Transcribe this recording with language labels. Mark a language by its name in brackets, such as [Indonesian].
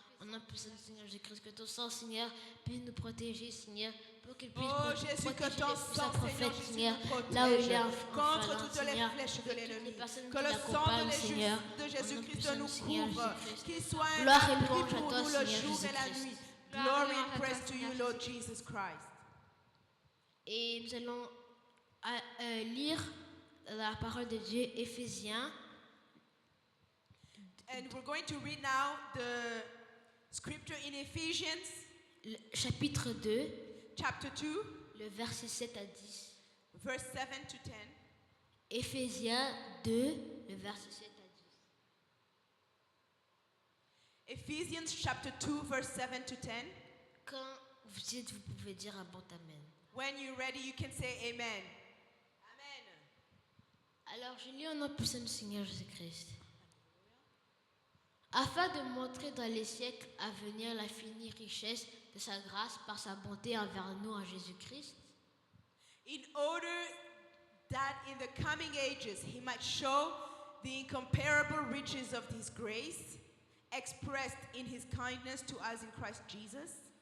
[French] En nom puissant du Seigneur Jésus-Christ, que ton sang, Seigneur, puisse nous protéger, Seigneur, pour qu'il puisse Jésus, que ton sang, prophète, Seigneur, là où il est contre toutes les flèches de l'ennemi. Que le sang de Jésus-Christ nous couvre, qu'il soit un appui pour nous le jour et la nuit. [English] Glory and praise to you, Lord Jesus Christ. [French] Et nous allons lire la parole de Dieu, Éphésiens. [English] And we're going to read now the scripture in Ephesians. [French] Chapitre 2. [English] Chapter 2. [French] Le verset 7 à 10. [English] Verse 7 to 10. [French] Éphésiens 2, le verset 7 à 10. [English] Ephesians chapter 2, verse 7 to 10. [French] Quand vous êtes, vous pouvez dire un bon amen. [English] When you're ready, you can say amen. Amen. [French] Alors, je lis au nom puissant du Seigneur Jésus-Christ. Afin de montrer dans les siècles à venir l'infinie richesse de sa grâce par sa bonté envers nous en Jésus-Christ. [English] In order that in the coming ages he might show the incomparable riches of his grace expressed in his kindness to us in Christ Jesus.